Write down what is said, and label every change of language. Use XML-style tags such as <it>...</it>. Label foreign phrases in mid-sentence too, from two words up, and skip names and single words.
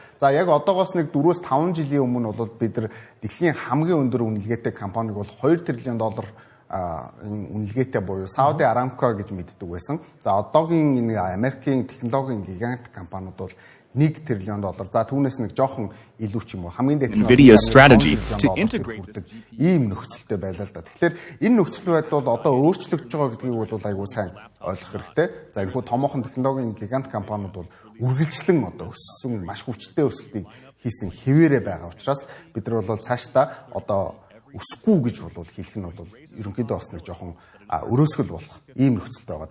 <mn>За яг одоогоос нэг 4-5 жилийн өмнө бол бид нар дэлхийн хамгийн өндөр үнэлгээтэй компаниг бол 2 тэрлион доллар үнэлгээтэй буюу Saudi Aramco гэж мэддэг байсан. За одоогийн энэ Америкийн технологийн гигант компаниуд бол 1 тэрлион доллар. За түүнээс нэг жоохон илүү ч юм уу хамгийн дээд</mn> <en>Nvidia strategy to integrate</en> <mn>ийм нөхцөлтэй байлаа л да. Тэгэхээр энэ нөхцөл байдал бол одоо өөрчлөгдөж байгаа гэдгийг бол айгүй сайн ойлгох хэрэгтэй. За энэ хүү томоохон технологийн гигант компаниуд бол үргэлжлэн одоо өссөн маш хүчтэй өсөлтийг хийсэн хэвээрээ байгаа учраас бид нар бол цаашдаа одоо өсөхгүй гэж бол хэлэх нь бол ерөнхийдөө бас нэг жоохон өрөөсгөл болох ийм нөхцөл байгаа.</mn>